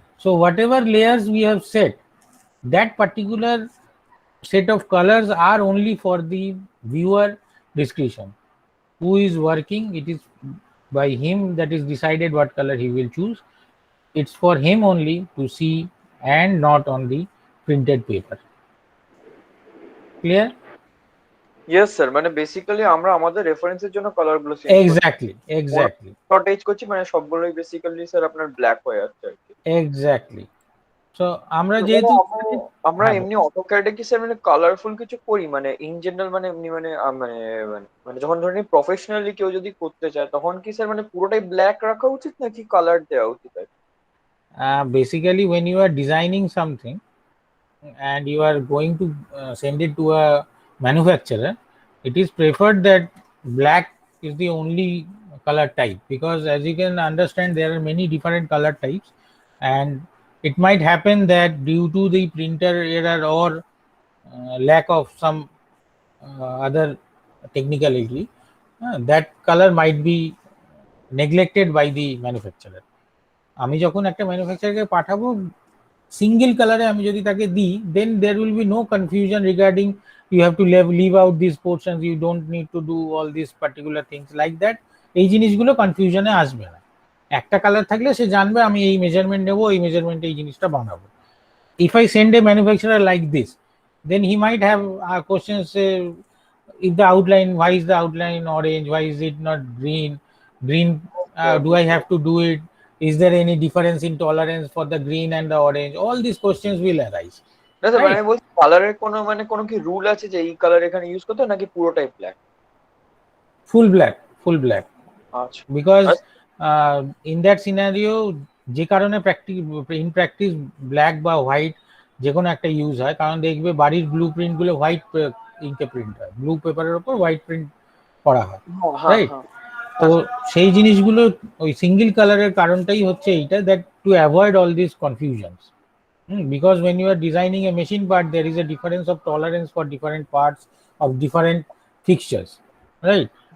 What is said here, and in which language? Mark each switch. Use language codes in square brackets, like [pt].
[en] So whatever layers we have set, that particular set of colors are only for the viewer discretion. Who is working, it is by him that is decided what color he will choose. It's for him only to see and not on the printed paper. Clear? Yes sir, [bn] মানে basically আমরা আমাদের রেফারেন্সের জন্য colour গুলো change করছি। [en] Exactly. [bn] Shortage করছি, মানে সবগুলোই বেসিক্যালি স্যার আপনার ব্ল্যাক হয়ে যাচ্ছে আর কি। [en] Exactly. So আমরা [bn] মানে যেহেতু আমরা হ্যাঁ এমনি অটোক্যাডে কি স্যার মানে কালারফুল কিছু করি মানে ইন জেনারেল মানে এমনি মানে মানে মানে যখন ধরেন প্রফেশনালি কেউ যদি করতে চায় তখন কি স্যার মানে পুরোটাই ব্ল্যাক রাখা উচিত নাকি কালার দেওয়া উচিত? [en] basically when you are designing something and you are going to send it to a manufacturer, it is preferred that black is the only color type, because as you can understand there are many different color types, and it might happen that due to the printer error or lack of some other technicality, that color might be neglected by the manufacturer. [bn] আমি যখন একটা ম্যানুফ্যাকচারকে পাঠাবো single কালারে আমি যদি তাকে দিই, [en] Then there will be no confusion regarding you have to leave out this portions, you don't need to do all this particular things like that. [bn] এই জিনিসগুলো কনফিউশনে আসবে না। একটা কালার থাকলে সে জানবে আমি এই মেজারমেন্ট নেবো, এই মেজারমেন্টে এই জিনিসটা বানাবো। [en] If I send a manufacturer like this, then he might have questions. If the outline, why is the outline orange? Why is it not green? Green, do I have to do it? Is there any difference in tolerance for the green and the orange? All these questions will arise, [bn] না sir মানে [en] right? [bn] আমি বলছি কালারের কোনো মানে কোনো কি rule আছে যে এই কালার এখানে ইউজ করতে হয় নাকি পুরোটাই black? [en] Full black, full black. [bn] আচ্ছা [en] Because [bn] আচ্ছা, [en] in that scenario, [bn] যে কারণে ইন প্র্যাকটিস ব্ল্যাক বা হোয়াইট যে কোনো একটা ইউজ হয়, কারণ দেখবে বাড়ির ব্লু প্রিন্ট গুলো হোয়াইট ইঙ্কে প্রিন্ট হয়, ব্লু পেপারের উপর হোয়াইট প্রিন্ট করা হয়, হ্যাঁ হ্যাঁ [en] Right? [bn] হ্যাঁ তো হ্যাঁ স্যার। সেই জিনিসগুলো ওই সিঙ্গেল কালারের কারণটাই হচ্ছে এইটা, [en] That to avoid all this confusions. Because when you are designing a machine part, there is a difference of tolerance for different parts of different fixtures, right?